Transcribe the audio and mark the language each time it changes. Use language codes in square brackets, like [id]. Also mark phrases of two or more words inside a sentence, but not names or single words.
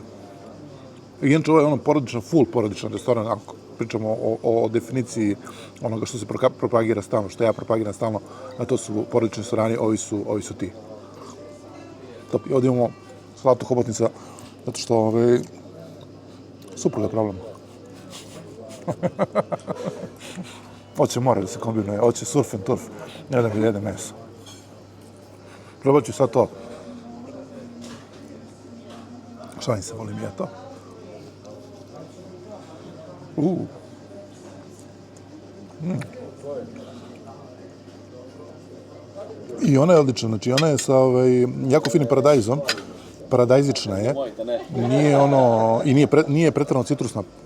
[bs] I inače ovo je ono porodičan, full porodičan restoran, ako pričamo o definiciji onoga što se propagira stalno, što ja propagiram stalno, a to su porodični restorani, ovi su ti. Top. I ovdje imamo salatu hobotnica, zato što supruga problem. Hoće more da se kombinuje, hoće [en] surf and turf, [bs] ne da mi jede meso. Probat ću sad to. Šalim se, volim ja to. I ona je odlična, znači ona je sa jako finim paradajzom, paradajzična je, nije preterano citrusna.